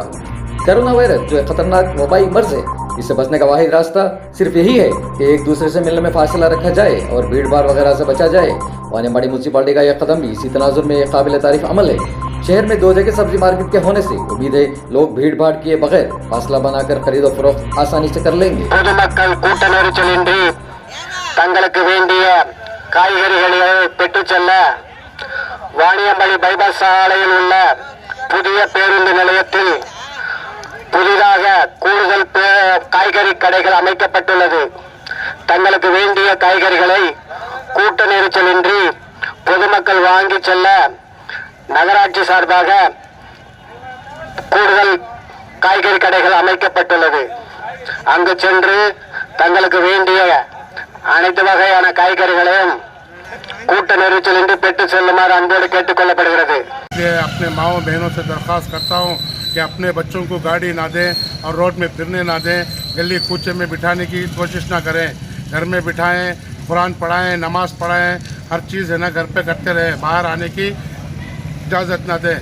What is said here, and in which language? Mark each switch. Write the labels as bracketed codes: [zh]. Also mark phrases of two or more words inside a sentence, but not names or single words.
[ur] کورونا وائرس جو ایک خطرناک وبائی مرض ہے، اس سے بچنے کا واحد راستہ صرف یہی ہے کہ ایک دوسرے سے ملنے میں فاصلہ رکھا جائے اور بھیڑ بھاڑ وغیرہ سے بچا جائے. وانمباڑی میونسپلٹی کا یہ قدم بھی اسی تناظر میں ایک قابل تعریف عمل ہے. شہر میں 2 جگہ سبزی مارکیٹ کے ہونے سے امید ہے لوگ بھیڑ بھاڑ کیے بغیر فاصلہ بناکر خرید اور فروخت آسانی سے کر لیں گے. [ta] பொதுமக்கள் கூட்ட நெரிசலின்றி தங்களுக்கு வேண்டிய காய்கறிகளை பெற்றுச் செல்ல வாணியம்பாடி பைபாஸ் சாலையில் உள்ள புதிய பேருந்து நிலையத்தில் புதிதாக கூடுதல் காய்கறி கடைகள் அமைக்கப்பட்டுள்ளது. தங்களுக்கு வேண்டிய காய்கறிகளை கூட்ட நெரிசலின்றி பொதுமக்கள் வாங்கி செல்ல நகராட்சி சார்பாக கூடுதல் காய்கறி கடைகள் அமைக்கப்பட்டுள்ளது. அங்கு சென்று தங்களுக்கு வேண்டிய அனைத்து வகையான காய்கறிகளையும் கூட்ட நெரிசலின்றி பெற்று செல்லுமாறு அன்போடு கேட்டுக்கொள்ளப்படுகிறது. [ur] اپنے ماؤں بہنوں سے درخواست کرتا ہوں کہ اپنے بچوں کو گاڑی نہ دیں اور روڈ میں پھرنے نہ دیں، گلی کوچے میں بٹھانے کی کوشش نہ کریں. گھر میں بٹھائیں، قرآن پڑھائیں، نماز پڑھائیں، ہر چیز ہے نا گھر پے کرتے رہیں، باہر آنے کی اجازت نہ دیں.